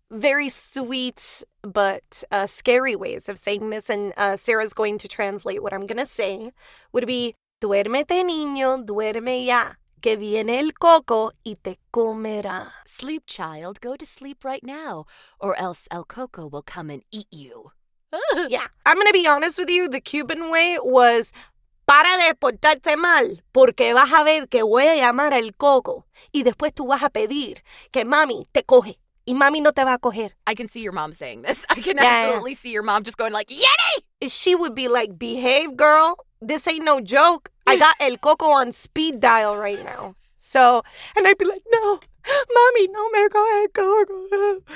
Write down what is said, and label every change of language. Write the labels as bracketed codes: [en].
[en] very sweet but scary ways of saying this, and Sarah's going to translate what I'm going to say, would be, [es] duérmete niño, duerme ya, que viene el Coco y te comerá. [en] Sleep, child, go to sleep right now, or else El Coco will come and eat you. Yeah, I'm going to be honest with you, the Cuban way was, [es] para de portarte mal, porque vas a ver que voy a llamar al Coco, y después tú vas a pedir que mami te coge. Y mami no te va a coger. [en] I can see your mom saying this. I can absolutely see your mom just going like, Yeti! She would be like, behave, girl. This ain't no joke. I got El Coco on speed dial right now. So, and I'd be like, [es] no, mami, no me coge El Coco.